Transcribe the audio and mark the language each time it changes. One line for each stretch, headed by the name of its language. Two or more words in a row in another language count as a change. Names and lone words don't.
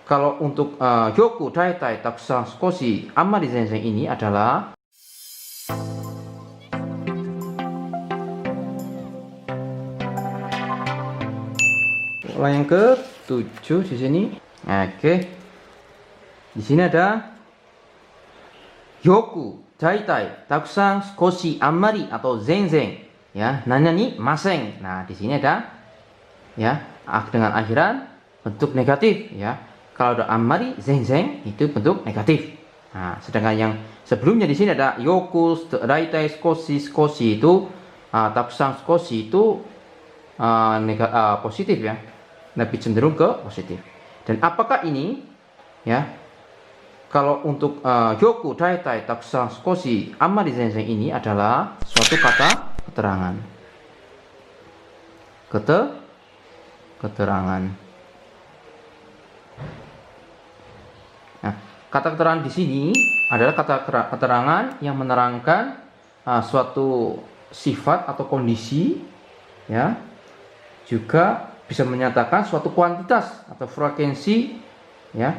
Indonesian: Kalau untuk
Japanese: よく、だいたい、たくさん、すこし、あまり、ぜんぜん
Indonesian: ini adalah pola yang ke-7 di sini. Oke. Di sini ada
Japanese: よく、だいたい、たくさん、すこし、あまり
Indonesian: atau zenzen. Ya, nanya nih maseng. Nah, di sini ada ya dengan akhiran bentuk negatif ya. Kalau ada
Japanese: あまり、ぜんぜん
Indonesian: itu bentuk negatif. Nah, sedangkan yang sebelumnya di sini ada
Japanese: よく、だいたい、すこし、すこし
Indonesian: itu
Japanese: たくさん、すこし
Indonesian: itu positif ya, lebih cenderung ke positif. Dan apakah ini ya, kalau untuk
Japanese: よく、だいたい、たくさん、すこし、あまり、ぜんぜん
Indonesian: ini adalah suatu kata keterangan. Keterangan. Nah, kata keterangan di sini adalah kata keterangan yang menerangkan suatu sifat atau kondisi ya, juga bisa menyatakan suatu kuantitas atau frekuensi ya.